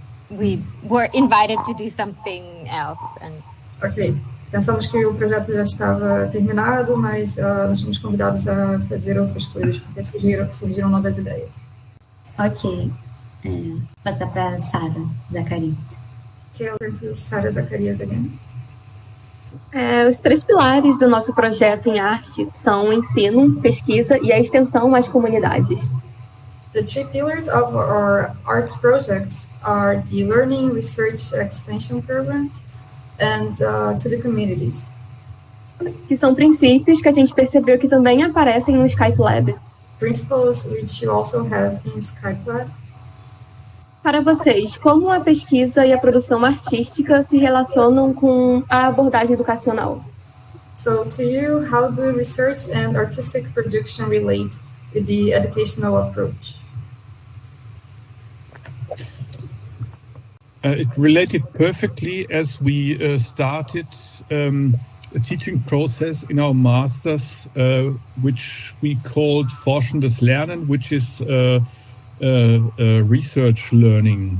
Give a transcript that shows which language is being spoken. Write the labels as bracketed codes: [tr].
[en] we were invited to do something else. And Ok. [pt] Pensamos que o projeto já estava terminado, mas nós fomos convidados a fazer outras coisas, porque surgiram novas ideias. Ok. Passar para Sara Zacarias. Que é o Sara Zacarias again. Os 3 pilares do nosso projeto em arte são o ensino, pesquisa e a extensão às comunidades. [en] The 3 pillars of our arts projects are the learning, research, extension programs, and to the communities. [pt] Que são princípios que a gente percebeu que também aparecem no Skype Lab. [en] Principles which you also have in Skype Lab. [pt] Para vocês, como a pesquisa e a produção artística se relacionam com a abordagem educacional? [en] So, to you, how do research and artistic production relate with the educational approach? It related perfectly as we started a teaching process in our masters, which we called Forschendes Lernen, which is research learning.